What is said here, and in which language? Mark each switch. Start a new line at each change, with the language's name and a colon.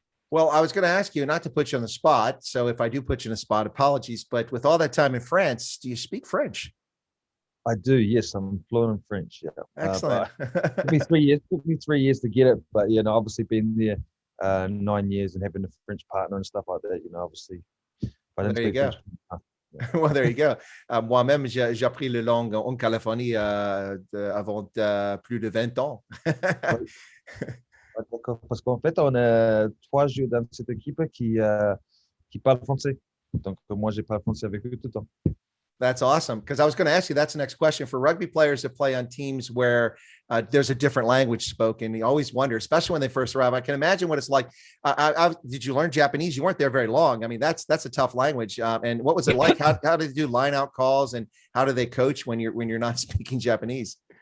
English: Well, I was going to ask you not to put you on the spot. So if I do put you in a spot, apologies. But with all that time in France, do you speak French? I do. Yes, I'm fluent in French. Yeah, Excellent. it took me 3 years. Took me 3 years to get it, but obviously being there 9 years and having a French partner and stuff like that. Obviously, if I didn't There you speak go. French. Well, there you go.
French: Moi-même, j'ai appris le langue en Californie avant plus de 20 ans. Ouais, d'accord. Parce qu'en fait, on a 3 joueurs dans cette équipe qui parlent français. Donc, moi, j'ai parlé français avec eux tout le temps.
English: That's awesome. Because I was going to ask you, that's the next question for rugby players that play on teams where there's a different language spoken. You always wonder, especially when they first arrive. I can imagine what it's like. Did you learn Japanese? You weren't there very long. I mean, that's a tough language. And what was it like? How did you do line out calls, and how do they coach when you're not speaking Japanese?